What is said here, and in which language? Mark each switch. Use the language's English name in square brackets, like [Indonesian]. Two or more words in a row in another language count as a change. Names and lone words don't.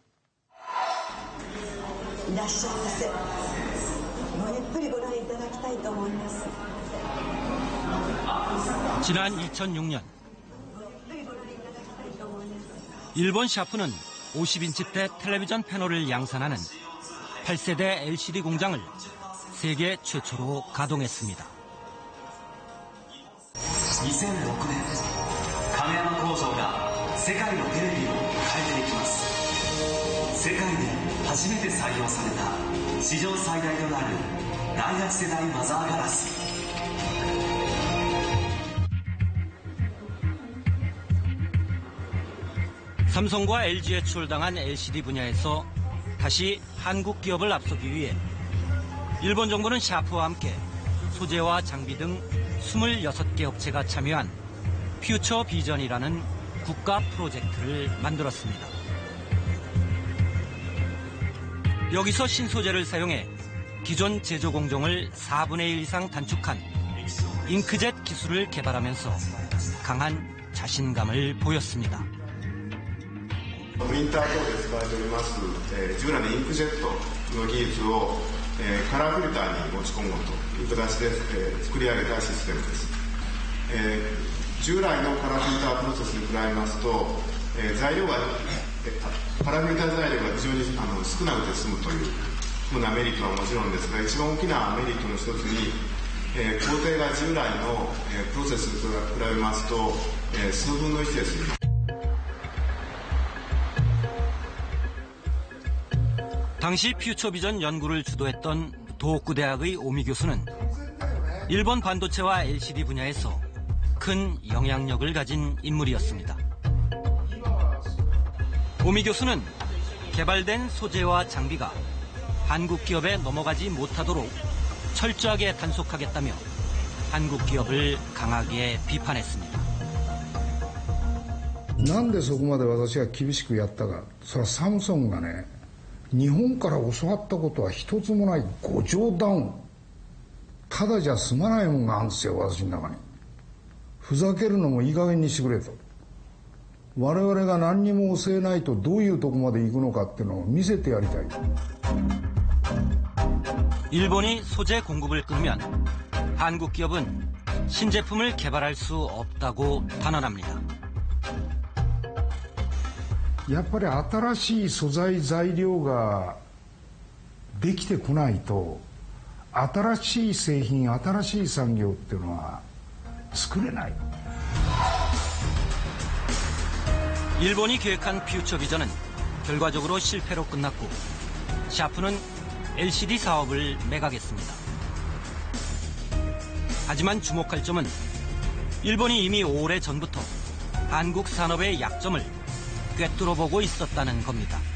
[Korean] 지난 2006년 일본 샤프는 50인치대 텔레비전 패널을 양산하는 8세대 LCD 공장을 세계 최초로 가동했습니다. [Japanese] 2006 年、亀山工場が世界のテレビを変えていきます。世界で初めて採用された史上最大となる第8世代マザーガラス。 [Korean] 삼성과 LG에 출당한 LCD 분야에서 다시 한국 기업을 앞서기 위해 일본 정부는 샤프와 함께 소재와 장비 등 26개 업체가 참여한 퓨처 비전이라는 국가 프로젝트를 만들었습니다. 여기서 신소재를 사용해 기존 제조 공정을 4분의 1 이상 단축한 잉크젯 기술을 개발하면서 강한 자신감을 보였습니다. [Japanese] プリンター等で使われております、従来のインクジェットの技術を、カラーフィルターに持ち込もうという形で、作り上げたシステムです。従来のカラーフィルタープロセスに比べますと、材料が、カラーフィルター材料が非常に少なくて済むというふうなメリットはもちろんですが、一番大きなメリットの一つに、工程が従来の、プロセスと比べますと、数分の1です。 [Korean] 당시 퓨처비전 연구를 주도했던 도호쿠 대학의 오미 교수는 일본 반도체와 LCD 분야에서 큰 영향력을 가진 인물이었습니다. 오미 교수는 개발된 소재와 장비가 한국 기업에 넘어가지 못하도록 철저하게 단속하겠다며 한국 기업을 강하게 비판했습니다. [Japanese] なんでそこまで私が厳しくやったか、それはサムソンがね、 日本から教わったことは一つもない。ご冗談。ただじゃ済まないもんがあるんですよ、私の中に。ふざけるのもいい加減にしてくれと。我々が何にも教えないとどういうとこまで行くのかっていうのを見せてやりたい。 [Korean] 일본이 소재 공급을 끊으면 한국 기업은 신제품을 개발할 수 없다고 단언합니다. [Japanese] やっぱり新しい素材材料ができてこないと新しい製品新しい産業っていうのは作れない。 [Korean] 일본이 계획한 퓨처 비전은 결과적으로 실패로 끝났고 샤프는 LCD 사업을 매각했습니다. 하지만 주목할 점은 일본이 이미 오래전부터 한국 산업의 약점을 꿰뚫어보고 있었다는 겁니다.